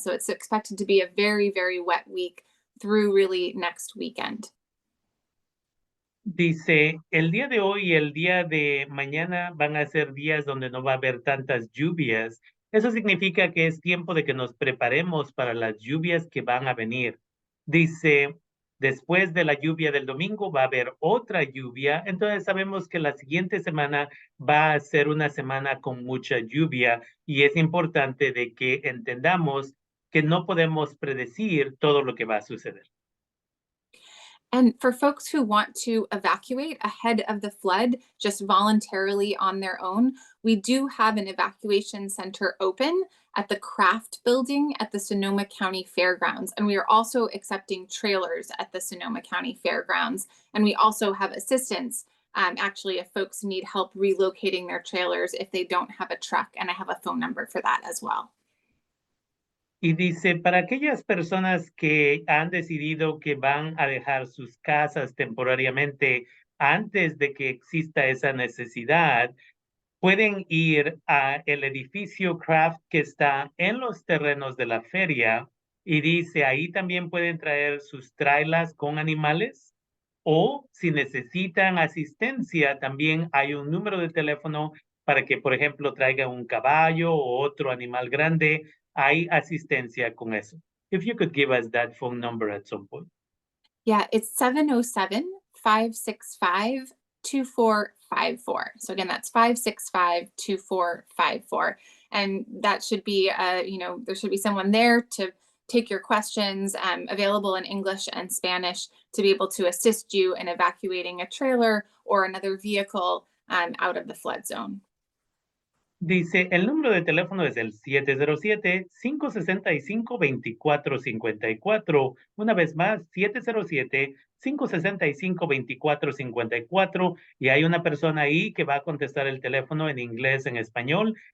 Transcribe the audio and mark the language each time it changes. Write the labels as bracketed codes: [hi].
[en] So it's expected to be a very, very wet week through really next weekend. [es] Dice, el día de hoy y el día de mañana van a ser días donde no va a haber tantas lluvias. Eso significa que es tiempo de que nos preparemos para las lluvias que van a venir. Dice, después de la lluvia del domingo va a haber otra lluvia. Entonces sabemos que la siguiente semana va a ser una semana con mucha lluvia y es importante de que entendamos que no podemos predecir todo lo que va a suceder. [en] And for folks who want to evacuate ahead of the flood, just voluntarily on their own, we do have an evacuation center open at the Craft Building at the Sonoma County Fairgrounds. And we are also accepting trailers at the Sonoma County Fairgrounds. And we also have assistance, actually, if folks need help relocating their trailers if they don't have a truck. And I have a phone number for that as well. [es] Y dice, para aquellas personas que han decidido que van a dejar sus casas temporariamente antes de que exista esa necesidad, pueden ir al edificio Craft que está en los terrenos de la feria y dice, ahí también pueden traer sus trailers con animales o si necesitan asistencia, también hay un número de teléfono para que, por ejemplo, traigan un caballo o otro animal grande. Hay asistencia con eso. [en] If you could give us that phone number at some point. Yeah, it's 707-565-2454. So again, that's 565-2454. And that should be, there should be someone there to take your questions, available in English and Spanish, to be able to assist you in evacuating a trailer or another vehicle out of the flood zone. [es] Dice, el número de teléfono es el 707-565-2454. Una vez más, 707-565-2454. Y hay una persona ahí que va a contestar el teléfono en inglés, en español.